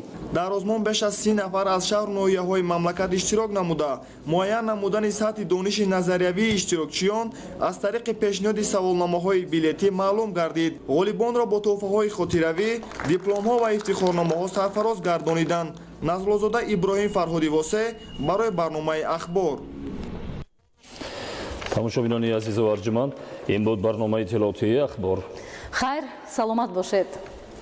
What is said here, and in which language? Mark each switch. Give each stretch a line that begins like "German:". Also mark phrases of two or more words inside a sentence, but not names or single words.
Persian: در آزمون بیش از 30 نفر از شهر و ناحیه‌های مملکت اشتراک نموده معین نمودن سطح دانش نظریوی اشتراکچیان از طریق پیشنهاد سوالنامه‌های بیلیتی معلوم گردید. غالبان را با تحفه‌های خاطروی، دیپلم‌ها و افتخارنامه‌ها سرفراز گردانیدند. نزل‌زاده ابراهیم فرهادی واسه برای برنامه اخبار.
Tajik: тамошобинони азизу арҷуманд, ин буд барномаи иттилооти ахбор.
Persian: خیر، سلامت باشید.